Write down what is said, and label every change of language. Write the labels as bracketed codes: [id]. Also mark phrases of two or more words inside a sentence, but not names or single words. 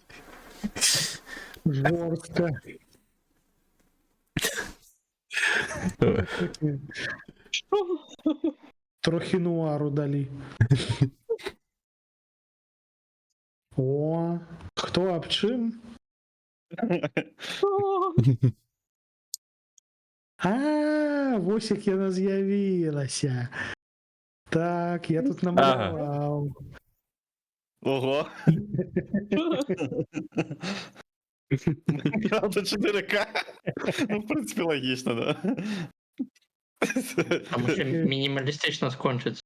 [uk] Жорстко. Трохи нуару далі. О, хто об чим? А, [be] вось як яна з'явілася. [uk] Так, я тут намалював. Ого. Правда, 4К. Ну, в принципі, логічно, да. А може мінімалістично скончиться.